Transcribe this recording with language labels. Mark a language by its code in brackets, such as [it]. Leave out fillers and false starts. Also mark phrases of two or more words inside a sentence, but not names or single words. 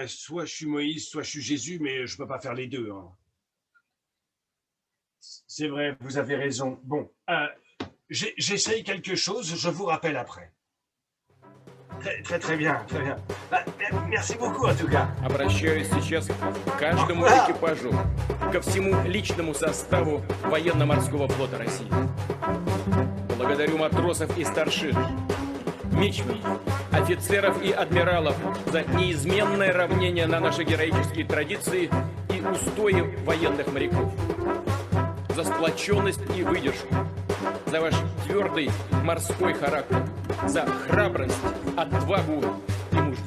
[fr] Soit je suis Moïse, soit je suis Jésus, mais je ne peux pas faire les deux, hein. C'est vrai, vous avez raison. Bon, j'essaye quelque chose, je vous rappelle après. Très bien, très bien. Bah, merci beaucoup en tout cas. [ru] Обращаюсь сейчас к каждому [fr] Voilà. [ru] экипажу, ко всему личному составу военно-морского флота России. Благодарю матросов и старшин, мичманов, офицеров и адмиралов за неизменное равнение на наши героические традиции и устои военных моряков, за сплоченность и выдержку, за ваш твердый морской характер, за храбрость, отвагу и мужество.